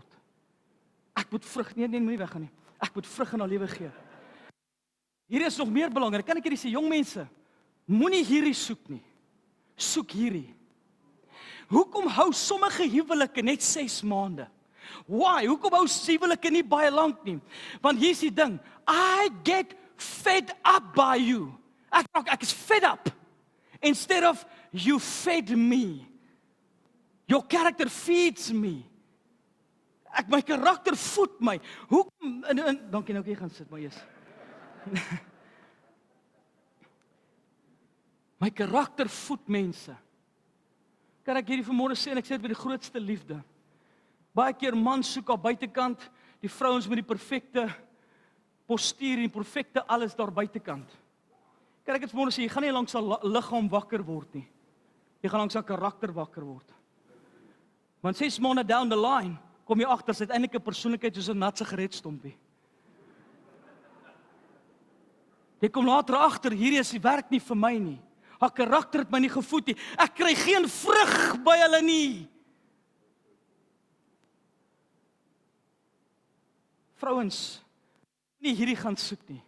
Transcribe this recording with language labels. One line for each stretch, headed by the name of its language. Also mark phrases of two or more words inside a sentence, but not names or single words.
Afrikaans: Ek moet vrug, nee, moenie weggaan nie. Ek moet vrug in haar lewe gee. Hier is nog meer belangrik. Kan ek hierdie sê, jong mense, moenie hierdie soek nie. Soek hierdie. Hoekom hou sommige huwelike net 6 maande?
English: Why?
Afrikaans: Hoekom hou huwelike nie baie lank nie? Want hier's die ding,
English: I get fed up by you.
Afrikaans: Ek is
English: fed up. Instead of you fed me. Your character feeds me.
Afrikaans: My karakter voed my. Hoekom? Dankie nou, jy gaan sit, maar eers. My karakter voed mense. Kan ek hierdie vanmôre sê, en ek sê dit met die grootste liefde. Baie keer man soek op buitekant, die vrouens met die perfekte postuur en die perfekte alles daar buitekant. Kan ek dit vanmôre sê, jy gaan nie langs 'n liggaam wakker word nie. Jy gaan langs 'n karakter wakker word. Want 6 maande
English: down the line,
Afrikaans: kom jy agter, sy het eintlik 'n persoonlikheid soos 'n nat sigaretstompie. Jy kom later agter, hierdie is die werk nie vir my nie. Haar karakter het my nie gevoed nie. Ek kry geen vrug by hulle nie. Vrouens, nie hierdie gaan soek nie.